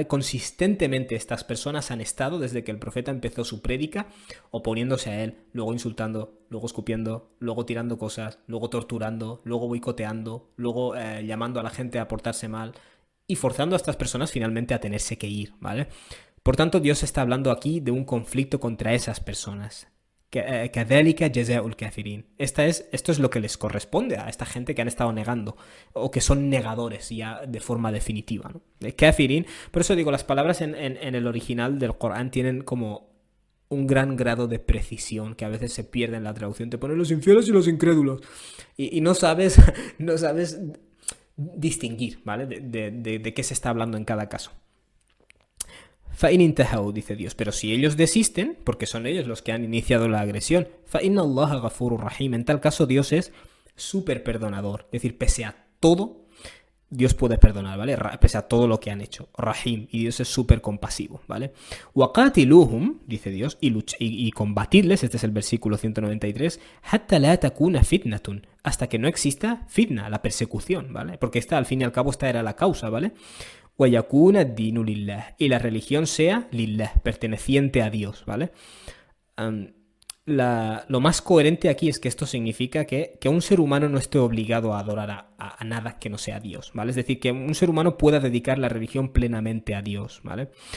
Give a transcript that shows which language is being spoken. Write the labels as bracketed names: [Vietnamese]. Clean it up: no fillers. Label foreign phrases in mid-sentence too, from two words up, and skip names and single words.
[Spanish] Consistentemente estas personas han estado desde que el profeta empezó su prédica oponiéndose a él, luego insultando, luego escupiendo, luego tirando cosas, luego torturando, luego boicoteando, luego llamando a la gente a portarse mal y forzando a estas personas finalmente a tenerse que ir, ¿vale? Por tanto, Dios está hablando aquí de un conflicto contra esas personas. [Arabic] كَذَلِكَ جَزَاءُ الْكَافِرِينَ. [Spanish] Esto es lo que les corresponde a esta gente que han estado negando, o que son negadores ya de forma definitiva, ¿no? Kafirin, por eso digo, las palabras en el original del Corán tienen como un gran grado de precisión que a veces se pierde en la traducción. Te ponen los infieles y los incrédulos y no sabes distinguir, ¿vale? De qué se está hablando en cada caso. [Arabic] فَإِنْ انْتَهَوْا, [Spanish] dice Dios, pero si ellos desisten, porque son ellos los que han iniciado la agresión, [Arabic] فَإِنَّ اللَّهَ غَفُورٌ رَحِيمٌ, [Spanish] en tal caso Dios es súper perdonador, es decir, pese a todo, Dios puede perdonar, ¿vale? Pese a todo lo que han hecho. Rahim. Y Dios es súper compasivo, ¿vale? Waqatiluhum, dice Dios, y combatidles, este es el versículo 193, [Arabic] حتى لا تكون فتنة, [Spanish] hasta que no exista fitna, la persecución, ¿vale? Porque esta, al fin y al cabo, esta era la causa, ¿vale? [Arabic] ويكون الدين لله, [Spanish] y la religión sea lillah, perteneciente a Dios, ¿vale? Lo más coherente aquí es que esto significa que un ser humano no esté obligado a adorar a nada que no sea Dios, ¿vale? Es decir, que un ser humano pueda dedicar la religión plenamente a Dios, ¿vale?